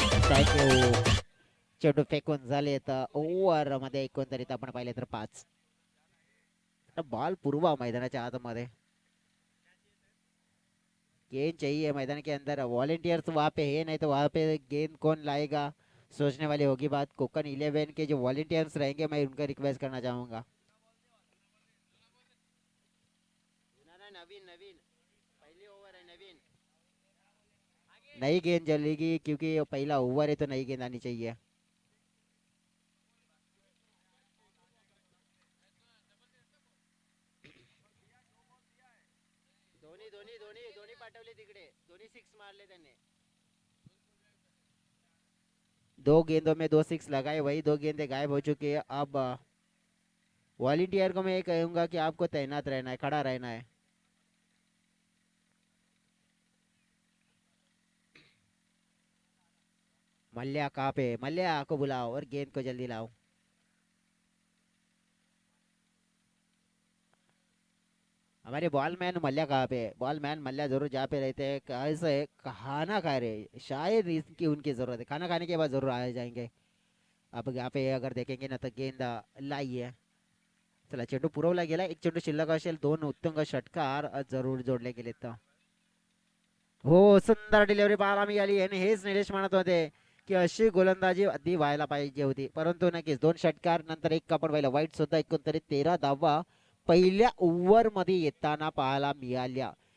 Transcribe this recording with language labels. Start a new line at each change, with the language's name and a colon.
Marathi: Thank you. चेंडू फेकून झाले तर ओव्हर मध्ये एकंदरीत आपण पाहिले तर 5. बॉल पूर्व मैदानाच्या आतमध्ये.
Hindi: गेंद चाहिए मैदान के अंदर. वॉलेंटियर्स वहाँ पे है, नहीं तो वहाँ पे गेंद कौन लाएगा सोचने वाली होगी बात. कोकन 11 के जो वॉलेंटियर्स रहेंगे मैं उनका रिक्वेस्ट करना चाहूंगा. नवीन नवीन पहली ओवर है नवीन. नई गेंद चलेगी क्योंकि पहला ओवर है तो नई गेंद आनी चाहिए.
Marathi: धोनी धोनी धोनी धोनी पाठवले तिकडे. धोनी 6 मारले त्यांनी.
Hindi: दो गेंदों में 2 6 लगाए, वही 2 गेंदें गायब हो चुकी है. अब वॉलेंटियर को मैं ये कहूंगा कि आपको तैनात रहना है, खड़ा रहना है. मल्ल्या कहाँ पे? मल्ल्या को बुलाओ और गेंद को जल्दी लाओ. हमारे बॉलमैन मल्ल्या कहाँ पे है? बॉलमैन मल्ल्या जरूर जहाँ पे रहते हैं कैसे है, खाना खा रहे, शायद इसकी उनकी जरूरत है. खाना खाने के बाद जरूर आ जाएंगे. अब यहाँ पे अगर देखेंगे ना
Marathi: तर गेंद लाई आहे. चला चेंडू पुरवला गेला. एक चेंडू शिल्लक असेल. 2 उत्तुंग षटकार जरूर जोडले गेले तर. हो, सुंदर डिलिव्हरी पाहायला मिळाली आणि हेच निलेश म्हणत होते की अशी गोलंदाजी आधी व्हायला पाहिजे होती, परंतु नक्कीच 2 षटकार नंतर एक आपण पाहिलं वाईट सुद्धा एकंदरीत 13 धावा पहिल्या ओव्हर मध्ये येताना पाहायला मिळाल्या.